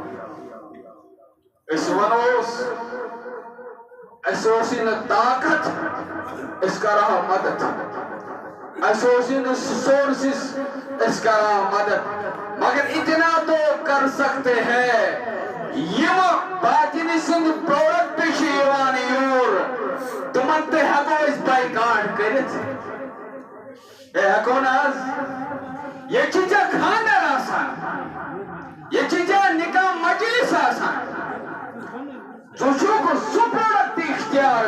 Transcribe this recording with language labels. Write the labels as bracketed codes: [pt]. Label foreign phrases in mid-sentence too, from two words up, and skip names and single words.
[ks] أسۍ ونوس اَسہِ اوسُے نہٕ طاقت أسۍ کرہو مدد اَسہِ اوسُے نہٕ سورسز أسۍ کرہو مدد [ur] مگر اتنا تو کر سکتے ہیں [ks] یِم باطنی سُنٛد پروڈکٹ چھِ یِوان یور تِمن تہِ ہٮ۪کو أسۍ بایکاٹ کٔرِتھ ہے ہٮ۪کو نہٕ حظ ییٚتہِ چھِ ژےٚ خانٛدر آسان ییٚتہِ چھِ ژےٚ نِکاح مجلس آسان ژٕ چھُکھ سُہ پروڈکٹ اختیار